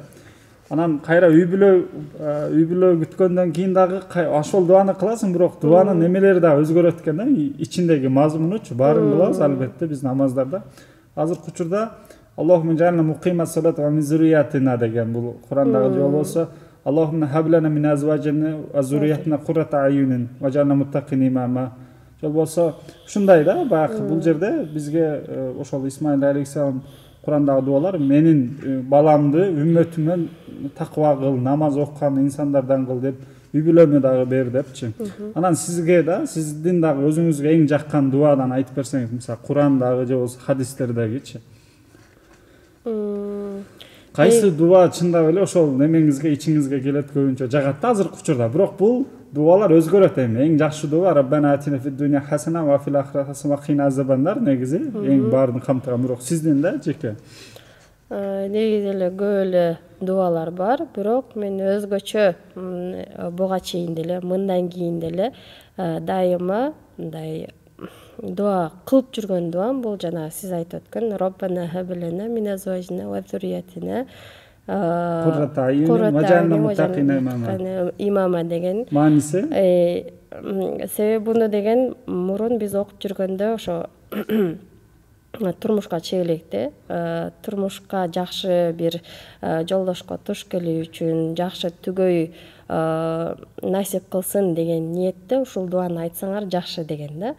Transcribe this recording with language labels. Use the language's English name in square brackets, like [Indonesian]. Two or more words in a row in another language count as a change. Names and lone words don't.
[Kyrgyz] Анан кайра үй бүлө күткөндөн кийин дагы ошол дуаны кыласың, бирок дуанын немелери да өзгөрөт экен да, ичиндеги мазмунучу. Баарын кылабыз албетте биз намаздарда. Азыркы учурда [Arabic] اللهم اجعلنا مقيمي الصلاة ومن ذرياتنا [Kyrgyz] деген бул Курандагы же болбосо [Arabic] اللهم هب لنا من أزواجنا وذرياتنا قرة أعين واجعلنا المتقين إماما. [Kyrgyz] Жол болсо ушундай да баягы бул жерде бизге ошол Исмаил алейхиссалам Курандагы дуалар менин баламды үммөтүмөн такыба кыл, намаз окуган инсандардан кыл деп үй бүлөмө дагы бер депчи. Анан сизге да, сиздин дагы өзүңүзгө эң жаккан дуадан айтып берсеңиз, мисалы Курандагы же болбосо хадистердегичи. Кайсы дуа чындап эле ошол немеңизге, ичиңизге келет көбүнчө жагат да азыркы учурда. Бирок бул дуалар өзгөрөт эми. Эң жакшы дуа [Arabic] ربنا آتنا في الدنيا حسنة وفي الآخرة حسنة وقنا عذاب النار [Kyrgyz] негизи эң баарын камтыган. Бирок сиздин да жеке негизи эле көп эле дуалар бар, бирок мен өзгөчө буга чейин деле, мындан кийин деле дайыма мындай дуа кылып жүргөн дуам бул жана сиз айтып өткөн [Arabic] ربنا هب لنا من أزواجنا وذرياتنا قرة أعين واجعلنا المتقين [Kyrgyz] имама деген. Мааниси? Себеби буну деген мурун биз окуп жүргөндө ошо турмушка чегелекте, турмушка жакшы бир жолдошко туш келүү үчүн, жакшы түгөй насип кылсын деген ниетте ушул дуаны айтсаңар жакшы деген да.